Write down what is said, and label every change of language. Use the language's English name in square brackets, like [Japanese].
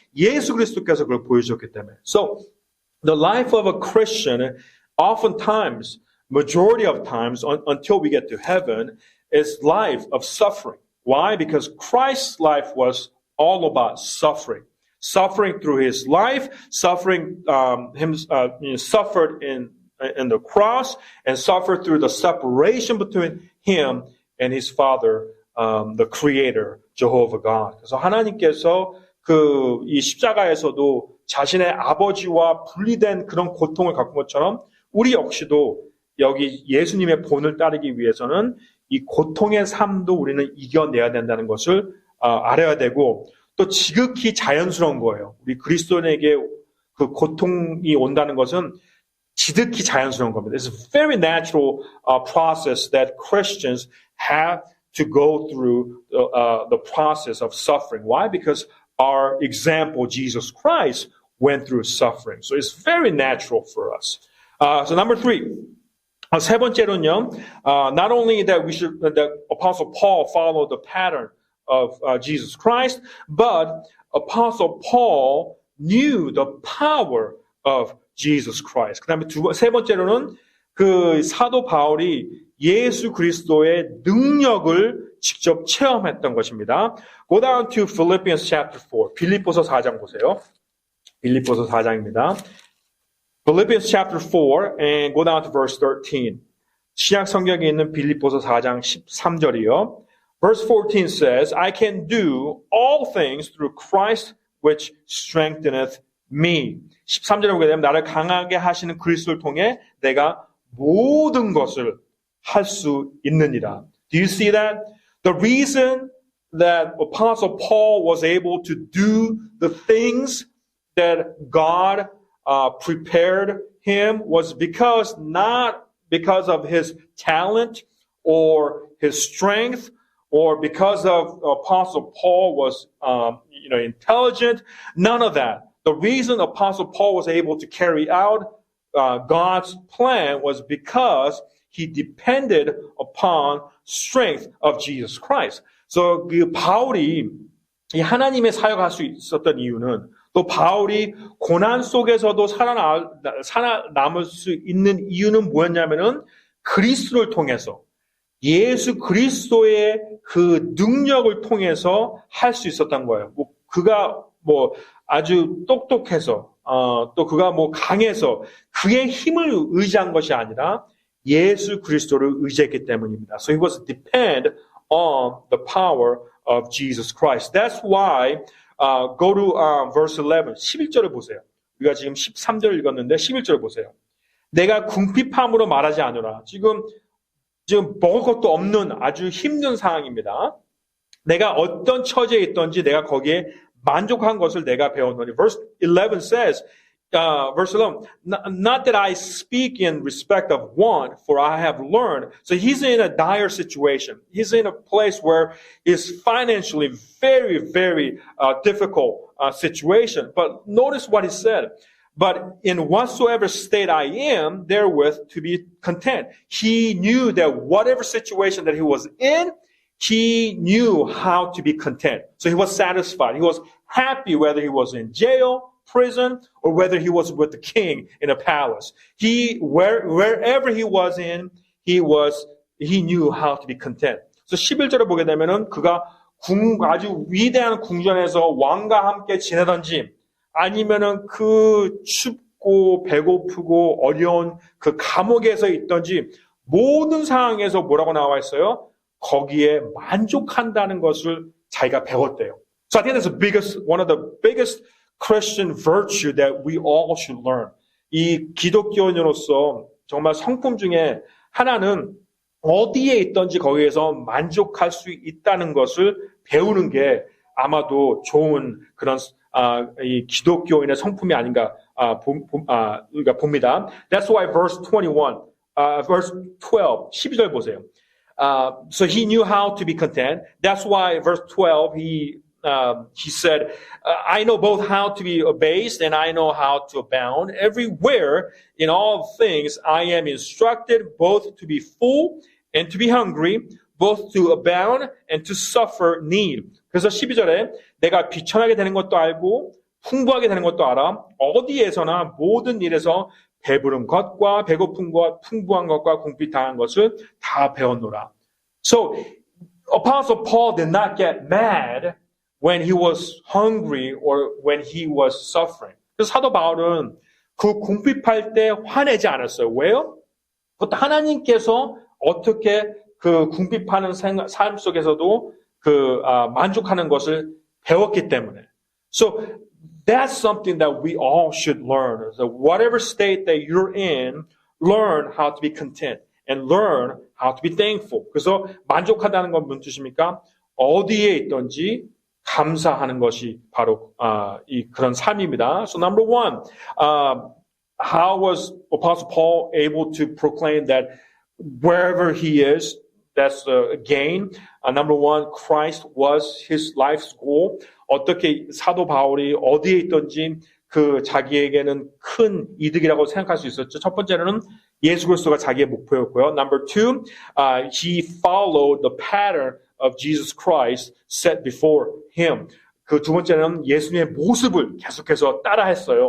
[Korean] 예수 그리스도께서 그걸 보여주셨기 때문에. [English] So, the life of a Christian, oftentimes, majority of times, until we get to heaven, is life of suffering. Why? Because Christ's life was all about suffering. Suffering through his life, suffering, suffered in the cross, and suffered through the separation between him and his Father, the Creator, Jehovah God. [Korean] 그래서 하나님께서 이 십자가에서도 자신의 아버지와 분리된 그런 고통을 겪은 것처럼 우리 역시도 여기 예수님의 본을 따르기 위해서는 이 고통의 삶도 우리는 이겨내야 된다는 것을 알아야 되고 또 지극히 자연스러운 거예요. 우리 그리스도인에게 그 고통이 온다는 것은 지극히 자연스러운 겁니다. [English] It's a very natural process that Christians have to go through the process of suffering. Why? Because our example, Jesus Christ, went through suffering. So it's very natural for us. So number 3. [Korean] 세 번째로는요, [English] not only that the Apostle Paul followed the pattern of Jesus Christ, but Apostle Paul knew the power of Jesus Christ. [Korean] 그 다음에 세 번째로는 그 사도 바울이 예수 그리스도의 능력을 직접 체험했던 것입니다. [English] Go down to Philippians chapter 4. [Korean] 빌립보서 4장 보세요. 빌립보서 4장입니다. [English] Philippians chapter 4 and go down to verse 13. [Korean] 신약 성경에 있는 빌립보서 4장 13절이요. [English] Verse 14 says, I can do all things through Christ which strengtheneth me. [Korean] 13절에 보게 되면 나를 강하게 하시는 그리스도를 통해 내가 모든 것을 할 수 있느니라. [English] Do you see that? The reason that Apostle Paul was able to do the things that God prepared him was not because of his talent or his strength or because of Apostle Paul was intelligent. None of that. The reason Apostle Paul was able to carry out God's plan was because he depended upon strength of Jesus Christ. [Korean] So 그 바울이 이 하나님의 사역할 수 있었던 이유는 또 바울이 고난 속에서도 살아남을 수 있는 이유는 뭐였냐면은 그리스도를 통해서 예수 그리스도의 그 능력을 통해서 할 수 있었던 거예요. 그가 아주 똑똑해서 또 그가 강해서 그의 힘을 의지한 것이 아니라 예수 그리스도를 의지했기 때문입니다. [English] So he was depend on the power of Jesus Christ. That's why go to verse 11, [Korean] 11절을 보세요. 우리가 지금 13절을 읽었는데 11절을 보세요. 내가 궁핍함으로 말하지 않으라. 지금 먹을 것도 없는 아주 힘든 상황입니다. 내가 어떤 처지에 있던지 내가 거기에 만족한 것을 내가 배웠노니. [English] Verse 11 says, verse 11, not that I speak in respect of want, for I have learned. So he's in a dire situation. He's in a place where it's financially very, very difficult situation. But notice what he said. But in whatsoever state I am, therewith to be content. He knew that whatever situation that he was in, he knew how to be content. So he was satisfied. He was happy whether he was in jail, prison, or whether he was with the king in a palace. Wherever he was in, he knew how to be content. [Korean] So 11절을 보게 되면은 그가 아주 위대한 궁전에서 왕과 함께 지내던지 아니면은 그 춥고 배고프고 어려운 그 감옥에서 있던지 모든 상황에서 뭐라고 나와 있어요? 거기에 만족한다는 것을 자기가 배웠대요. [English] So I think that's one of the biggest Christian virtue that we all should learn. [Korean] 이 기독교인으로서 정말 성품 중에 하나는 어디에 있든지 거기에서 만족할 수 있다는 것을 배우는 게 아마도 좋은 그런 이 기독교인의 성품이 아닌가 우리가 봅니다. [English] That's why verse 21, verse 12, [Korean] 12절 보세요. [English] So he knew how to be content. That's why verse 12 he said, I know both how to be abased and I know how to abound. Everywhere in all things I am instructed both to be full and to be hungry, both to abound and to suffer need. [Korean] 그래서 12절에 내가 비천하게 되는 것도 알고 풍부하게 되는 것도 알아. 어디에서나 모든 일에서 배부른 것과 배고픈 것, 풍부한 것과 궁핍당한 것을 다 배웠노라. [English] So Apostle Paul did not get mad when he was hungry or when he was suffering. [Korean] 그래서 사도 바울은 그 궁핍할 때 화내지 않았어요. 왜요? 그것도 하나님께서 어떻게 그 궁핍하는 삶 속에서도 만족하는 것을 배웠기 때문에. [English] So that's something that we all should learn. So whatever state that you're in, learn how to be content and learn how to be thankful. [Korean] 그래서 만족하다는 건 무슨 뜻입니까? 어디에 있든지 감사하는 것이 바로 그런 삶입니다. [English] So number one, how was Apostle Paul able to proclaim that wherever he is, that's a gain? Number one, Christ was his life's goal. [Korean] 어떻게 사도 바울이 어디에 있든지 그 자기에게는 큰 이득이라고 생각할 수 있었죠. 첫 번째는 예수 그리스도가 자기의 목표였고요. [English] Number two, he followed the pattern of Jesus Christ set before him. [Korean] 그 두 번째는 예수님의 모습을 계속해서 따라했어요.